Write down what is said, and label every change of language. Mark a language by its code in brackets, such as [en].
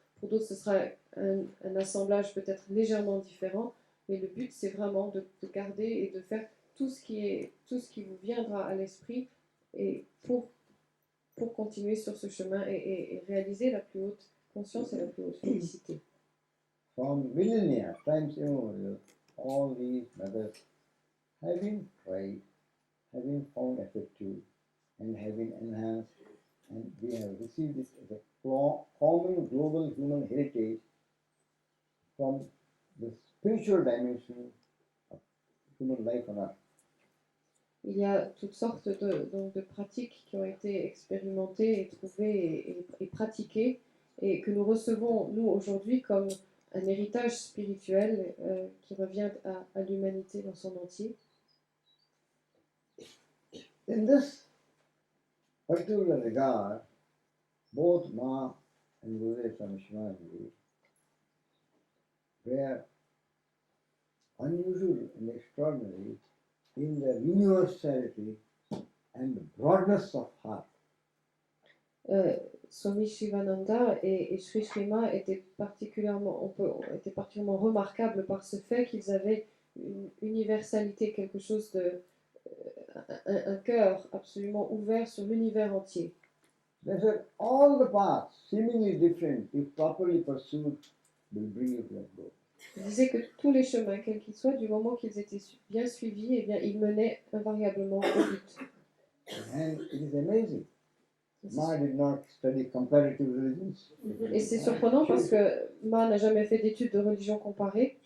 [fr] Pour d'autres, ce sera un assemblage peut-être légèrement différent. Mais le but, c'est vraiment de garder et de faire tout ce qui vous viendra à l'esprit et pour continuer sur ce chemin et réaliser la plus haute conscience et la plus haute félicité. [en] From millennia, times immemorial, all these methods have been tried, have been found effective, and have been enhanced, and we have received it as a common global human heritage from the spiritual dimension of human life on earth. [fr] Il y a toutes sortes de pratiques qui ont été expérimentées et trouvées et pratiquées et que nous recevons, nous, aujourd'hui, comme un héritage spirituel qui revient à l'humanité dans son entier. [en] In this particular regard, both Ma and Gurudev Swami Chidananda were unusual and extraordinary in their universality and broadness of heart. [fr] Swami Chidananda et Sri Srima étaient particulièrement remarquables par ce fait qu'ils avaient une universalité, quelque chose un cœur absolument ouvert sur l'univers entier. [en] They said all the paths, seemingly different, if properly pursued, will bring you to that goal. [fr] Il disait que tous les chemins, quels qu'ils soient, du moment qu'ils étaient bien suivis, eh bien, ils menaient invariablement au but. [en] And it is amazing. Ma did not study comparative religions. [fr] Et c'est surprenant parce que Ma n'a jamais fait d'études de religion comparée.